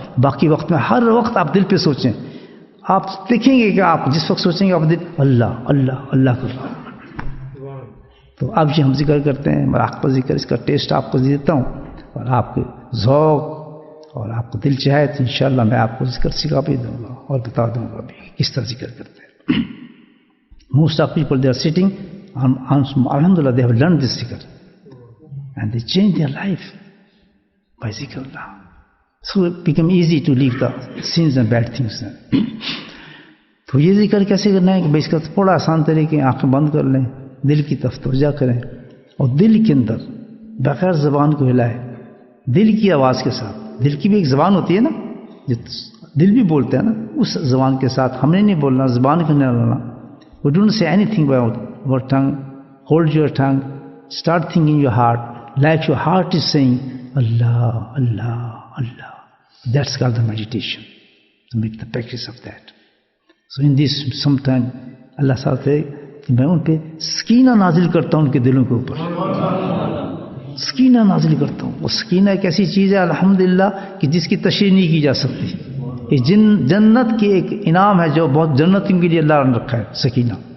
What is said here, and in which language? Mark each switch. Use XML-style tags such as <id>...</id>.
<ur>باقی وقت میں ہر وقت آپ دل پہ سوچیں. آپ دیکھیں گے کہ آپ جس وقت سوچیں گے آپ دل اللہ اللہ اللہ کر رہا ہوں. تو اب یہ ہم ذکر کرتے ہیں, مراقبہ ذکر, اس کا ٹیسٹ آپ کو دیتا ہوں, اور آپ کے ذوق اور آپ کو دل چاہے تو انشاءاللہ میں آپ کو ذکر سکھا بھی دوں گا اور بتا دوں گا بھی کس طرح ذکر کرتے ہیں.</ur> <en>Most of people, they are sitting, alhamdulillah, they have learned this zikr. And they change their life by zikrullah. So it become easy to leave the sins and bad things.</en> <ur>تو یہ ذکر کیسے کرنا ہے کہ بھائی اس کا تھوڑا آسان طریقے, آنکھیں بند کر لیں, دل کی طرف توجہ کریں, اور دل کے اندر بغیر زبان کو ہلائے, دل کی آواز کے ساتھ. دل کی بھی ایک زبان ہوتی ہے نا, جو دل بھی بولتے ہیں نا, اس زبان کے ساتھ ہم نے نہیں بولنا, زبان کو نہیں لانا.</ur> <en>We don't say anything by our tongue. Hold your tongue. Start thinking your heart. Like your heart is saying, Allah, Allah, Allah. That's called the meditation. To make the practice of that. So in this, sometime, Allah says,</en> <ur>میں ان پہ سکینہ نازل کرتا ہوں ان کے دلوں کے اوپر. سکینہ نازل کرتا ہوں. وہ سکینہ ایک ایسی چیز ہے الحمدللہ کہ جس کی تشریح نہیں کی جا سکتی. یہ جنت کی ایک انعام ہے جو بہت جنتوں کے لیے اللہ نے رکھا ہے, سکینہ.</ur>